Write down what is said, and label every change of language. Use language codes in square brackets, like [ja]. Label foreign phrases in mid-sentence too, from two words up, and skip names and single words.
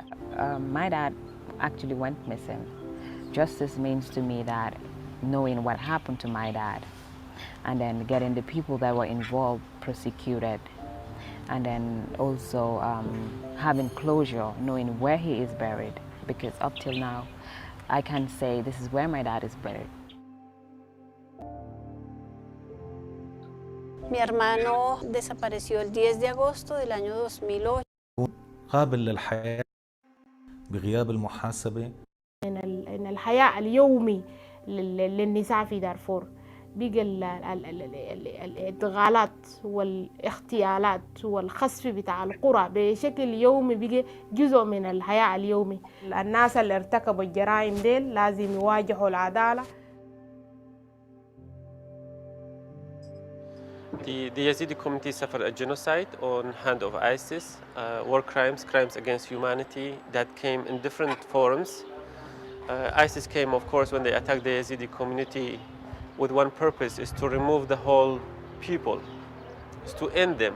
[en] My dad actually went missing. Justice means to me that knowing what happened to my dad, and then getting the people that were involved prosecuted, and then also having closure, knowing where he is buried, because up till now, I can say this is where my dad is buried. [es] Mi hermano desapareció el 10 de agosto del año 2008. [ar] قابل للحياة بغياب المحاسبة. إن الحياة اليومي للنساء في دارفور بقى الادغالات والاغتيالات والخسف بتاع القرى بشكل يومي بقى جزء من الحياة اليومي. الناس اللي ارتكبوا الجرائم ديل لازم يواجهوا العدالة. [en] The Yazidi community suffered a genocide on hand of ISIS, war crimes, crimes against humanity that came in different forms. ISIS came, of course, when they attacked the Yazidi community with one purpose, is to remove the whole people, is to end them.